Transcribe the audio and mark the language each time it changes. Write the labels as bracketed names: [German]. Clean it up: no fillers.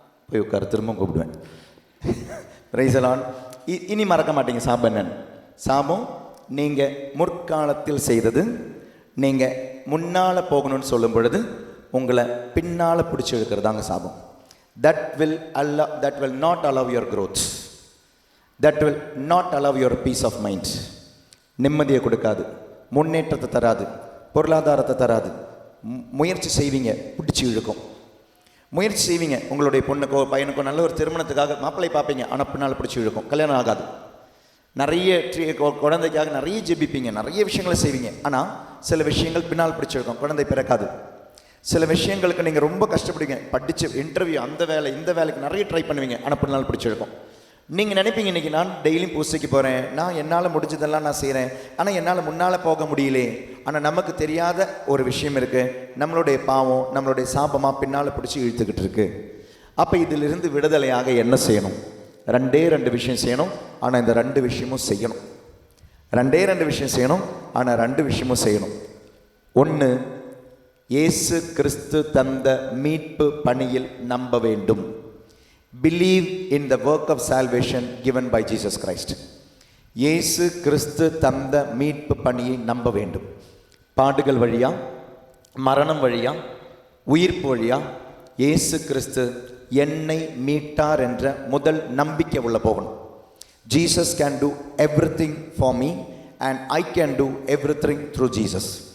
[Tamil] போய் உட்கார, திரும்ப கூப்பிடுவேன். [English] Praise the Lord. [Tamil] இனி மறக்க மாட்டீங்க சாபம் என்னன்னு. சாபம் நீங்கள் முற்காலத்தில் செய்தது, நீங்கள் முன்னால் போகணும்னு சொல்லும் பொழுது உங்களை பின்னால் பிடிச்சி இழுக்கிறதாங்க சாபம். [English] That will not allow your growth. That will not allow your peace of mind. [Tamil] நிம்மதியை கொடுக்காது, முன்னேற்றத்தை தராது, பொருளாதாரத்தை தராது. முயற்சி செய்வீங்க, பிடிச்சி இழுக்கும். முயற்சி செய்வீங்க, உங்களுடைய பொண்ணுக்கோ பையனுக்கோ நல்ல ஒரு திருமணத்துக்காக மாப்பிள்ளை பார்ப்பீங்க, ஆனால் பின்னால் பிடிச்சி இழுக்கும், கல்யாணம் ஆகாது. நிறைய குழந்தைக்காக நிறைய ஜெபிப்பீங்க, நிறைய விஷயங்களை செய்வீங்க, ஆனால் சில விஷயங்கள் பின்னால் பிடிச்சிருக்கும், குழந்தை பிறக்காது. சில விஷயங்களுக்கு நீங்கள் ரொம்ப கஷ்டப்படுவீங்க, படித்து இன்டர்வியூ, அந்த வேலை இந்த வேலைக்கு நிறைய ட்ரை பண்ணுவீங்க, ஆனால் பின்னால் பிடிச்சிருக்கும். நீங்கள் நினைப்பீங்க இன்றைக்கி நான் டெய்லியும் பூசைக்கு போகிறேன், நான் என்னால் முடிஞ்சதெல்லாம் நான் செய்கிறேன், ஆனால் என்னால் முன்னால் போக முடியலே. ஆனால் நமக்கு தெரியாத ஒரு விஷயம் இருக்குது, நம்மளுடைய பாவம் நம்மளுடைய சாபமாக பின்னால் பிடிச்சி இழுத்துக்கிட்டு இருக்கு. அப்போ இதிலிருந்து விடுதலையாக என்ன செய்யணும்? 2 விஷயம் செய்யணும், ஆனால் இந்த 2 விஷயமும் செய்யணும். 2 விஷயம் செய்யணும், ஆனால் 2 விஷயமும் செய்யணும். 1, இயேசு கிறிஸ்து தந்த மீட்பு பணியில் நம்ப வேண்டும். [English] Believe in the work of salvation given by Jesus Christ. [Tamil] இயேசு கிறிஸ்து தந்த மீட்பு பணியை நம்ப வேண்டும். பாடுகள் வழியா, மரணம் வழியா, உயிர்ப்பு வழியா இயேசு கிறிஸ்து என்னை மீட்டார் என்ற முதல் நம்பிக்கை உள்ள போகணும். [English] Jesus can do everything for me and I can do everything through Jesus.